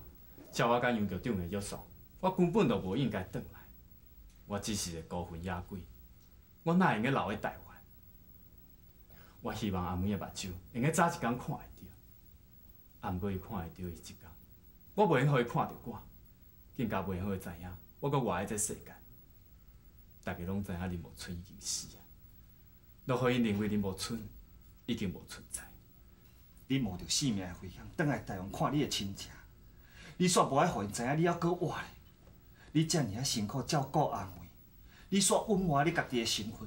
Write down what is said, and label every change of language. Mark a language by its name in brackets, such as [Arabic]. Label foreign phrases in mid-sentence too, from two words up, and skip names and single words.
[Min Nan Chinese] 照我甲杨局长的约束，我根本就无应该转来。我只是个孤魂野鬼，我哪会用留喺台湾？我希望阿妹的目睭会用早一天看会到，啊，毋过伊看会到伊一天，我袂用互伊看到我，更加袂用互伊知影我搁活在这世间，大家拢知影林茂春已经死啊，都互因认为林茂春已经无存在。你冒着性命的危险，倒来台湾看你的亲戚，你煞无爱互因知影你还搁活咧。你遮尔啊辛苦照顾阿梅，你煞隐瞒你家己的身份。